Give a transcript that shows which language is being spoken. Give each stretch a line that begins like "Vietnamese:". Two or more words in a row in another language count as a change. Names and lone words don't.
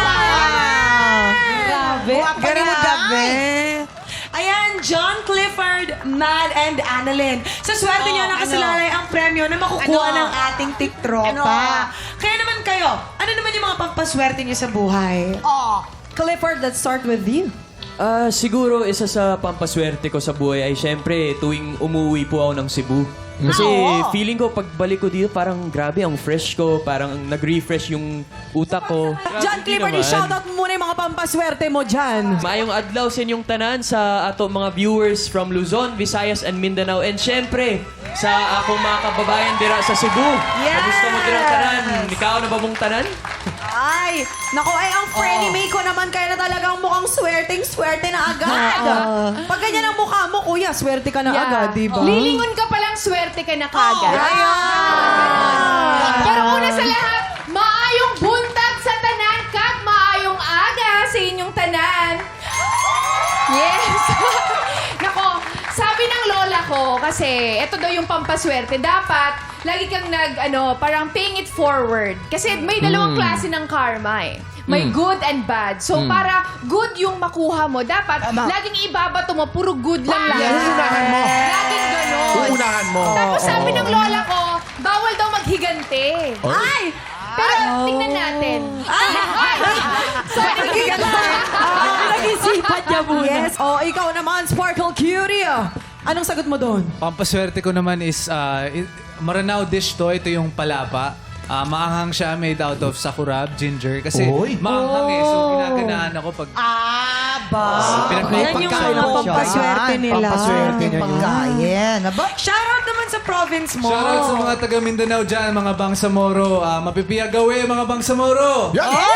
Filipino: Grabe, Grabe! Ayan, John Clifford, Mad, and Annalyn. Sa swerte niyo nakasalalay ang premyo na makukuha ng ating tiktropa. Kaya naman kayo, ano naman yung mga pampaswerte niyo sa buhay? Clifford,
English: let's start with you.
Filipino: Siguro isa sa pampaswerte ko sa buhay ay syempre tuwing umuwi po ako ng Cebu. Kasi feeling ko pagbalik ko dito parang grabe ang fresh ko, parang nag-refresh yung utak ko. John Clifford, i-shoutout mo muna yung mga pampaswerte mo dyan.
Cebuano: Maayong adlaw sa inyong tanan sa ato mga viewers from Luzon, Visayas, and Mindanao. And syempre, sa akong mga kababayan dira sa Cebu. Yes! Kamusta mo dira tanan? Ikaw na ba mong tanan?
Filipino: Ay, naku, ay ang Frenny May ko naman kaya na talagang mukhang swerte na agad. Pag ganyan ang mukha mo, kuya, swerte ka na agad, di ba? Lilingon ka palang swerte ka na kagad. Pero una sa lahat,
Hiligaynon: maayong buntag sa tanan kag maayong aga sa inyong tanan.
Filipino: Yes. Nako, sabi ng lola ko, kasi ito daw yung pampaswerte, dapat lagi kang parang
English: paying it forward.
Filipino: Kasi may dalawang klase ng karma eh. May
English: good and bad.
Filipino: So, para good yung makuha mo, dapat laging ibabato mo, puro good lang lang. Uunahan mo. Laging ganon. Uunahan mo. Tapos sabi ng lola ko, bawal daw maghigante. Ay! Pero tingnan natin. Sorry, nag-isipan niya muna. Yes. Oh, ikaw naman, Sparkle Cutie. Anong sagot mo doon? Pampaswerte ko naman is Maranao dish to. Ito yung palapa. Maanghang siya,
English: made out of sakura, ginger.
Filipino: Kasi maanghang eh. So, ginaganahan ako pag... Yan yung mga pampaswerte nila. Pampaswerte niya yun. Pagkain. Aba? Shoutout naman sa province mo. Shoutout sa mga taga Mindanao dyan, mga Bangsamoro. Mapipiyagawe, mga Bangsamoro! Yan!